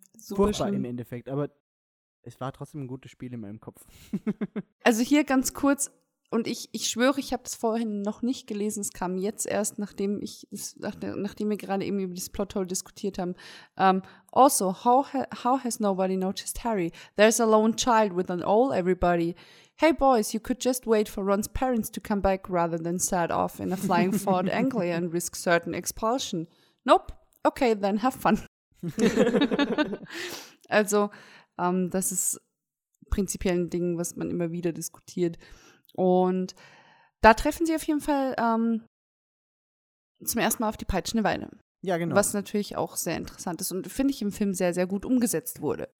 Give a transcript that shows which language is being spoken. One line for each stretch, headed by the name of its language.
German: Super furchtbar schlimm. Im Endeffekt, aber es war trotzdem ein gutes Spiel in meinem Kopf. Also hier ganz kurz, und ich schwöre, ich habe das vorhin noch nicht gelesen, es kam jetzt erst, nachdem wir gerade eben über das Plothole diskutiert haben.
English: Also, how has nobody noticed Harry? There's a lone child with an owl, everybody. Hey boys, you could just wait for Ron's parents to come back rather than set off in a flying Ford Anglia and risk certain expulsion. Nope. Okay, then have fun.
German: Also, das ist prinzipiell ein Ding, was man immer wieder diskutiert. Und da treffen sie auf jeden Fall zum ersten Mal auf die peitschende Weide. Ja, genau. Was natürlich auch sehr interessant ist und finde ich im Film sehr, sehr gut umgesetzt wurde.